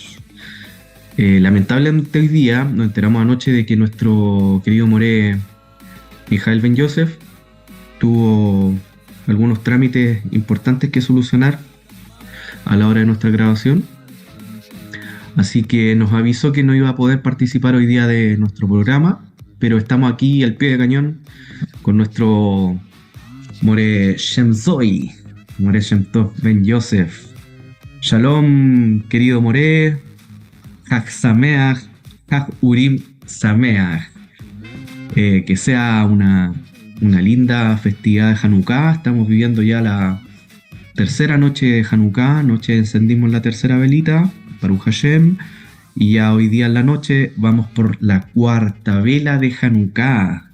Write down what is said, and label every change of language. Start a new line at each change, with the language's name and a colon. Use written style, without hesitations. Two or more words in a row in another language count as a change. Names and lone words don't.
Spanish: Lamentablemente hoy día nos enteramos anoche de que nuestro querido moré Mijael Ben Yosef tuvo algunos trámites importantes que solucionar a la hora de nuestra grabación, así que nos avisó que no iba a poder participar hoy día de nuestro programa, pero estamos aquí al pie de cañón con nuestro moré Shem Zoy, moré Shem Tov Ben Yosef. Shalom, querido moré.
Hebrew: חג שמח, חג אורים שמח.
Spanish: Que sea una linda festividad de Hanukkah. Estamos viviendo ya la tercera noche de Hanukkah. Anoche encendimos la tercera velita,
Hebrew: ברוך השם,
Spanish: y ya hoy día en la noche vamos por la cuarta vela de Hanukkah.